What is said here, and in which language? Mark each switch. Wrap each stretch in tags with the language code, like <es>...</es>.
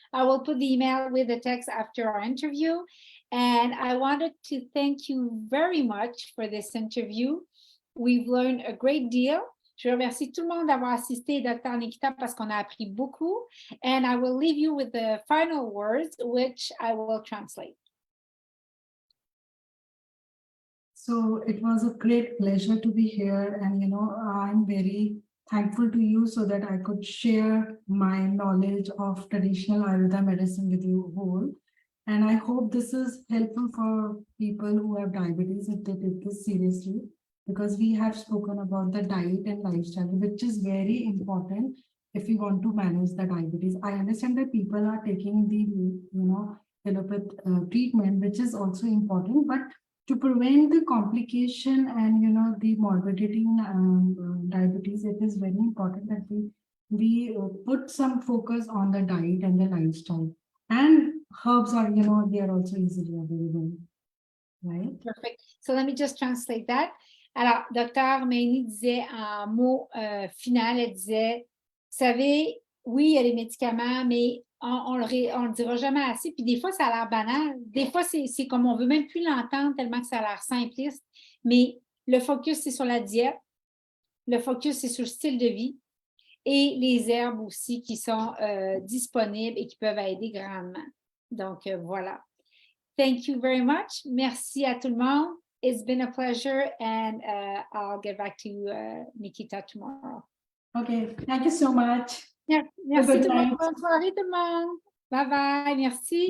<en>I will put the email with the text after our interview. And I wanted to thank you very much for this interview. We've learned a great deal.</en> <fr>Je remercie tout le monde d'avoir assisté, Dr Nikhita, parce qu'on a appris beaucoup.</fr> <en>And I will leave you with the final words, which I will translate. So it was a great pleasure to be here. And, I'm very thankful to you so that I could share my knowledge of traditional Ayurveda medicine with you all. And I hope this is helpful for people who have diabetes if they take this seriously, because we have spoken about the diet and lifestyle, which is very important if we want to manage the diabetes. I understand that people are taking the, allopathic treatment, which is also important, but to prevent the complication and, the morbidity in diabetes, it is very important that we put some focus on the diet and the lifestyle. And herbs are, they are also easily available, right? Perfect. So let me just translate that.</en> <fr>Alors, Dr Maini disait en mot final, elle disait, vous savez, oui, il y a les médicaments, mais on le dira jamais assez. Puis des fois, ça a l'air banal. Des fois, c'est comme on veut même plus l'entendre tellement que ça a l'air simpliste. Mais le focus, c'est sur la diète. Le focus, c'est sur le style de vie. Et les herbes aussi qui sont disponibles et qui peuvent aider grandement. Donc, voilà.</fr> <en>Thank you very much.</en> <fr>Merci à tout le monde.</fr> <en>It's been a pleasure, and I'll get back to Nikhita tomorrow. Okay, thank you so much.</en> <fr>Merci tout le monde. Bonne soirée tout le monde. Bye bye. Merci.</fr>